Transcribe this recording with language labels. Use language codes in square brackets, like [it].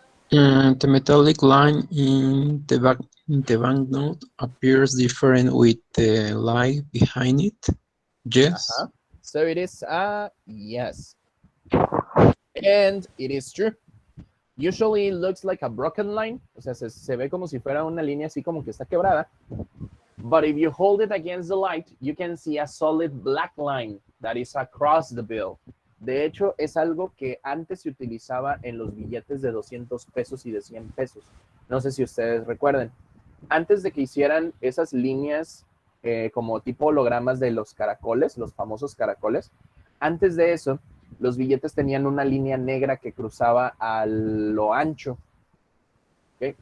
[en] The metallic line in the banknote appears different with the light behind it. Yes. So it is a yes. And it is true. Usually it looks like a broken line. [es] O sea, se ve como si fuera una línea así como que está quebrada. [en] But if you hold it against the light, you can see a solid black line that is across the bill. [es] De hecho, es algo que antes se utilizaba en los billetes de 200 pesos y de 100 pesos. No sé si ustedes recuerden. Antes de que hicieran esas líneas como tipo hologramas de los caracoles, los famosos caracoles, antes de eso, los billetes tenían una línea negra que cruzaba a lo ancho. ¿Okay?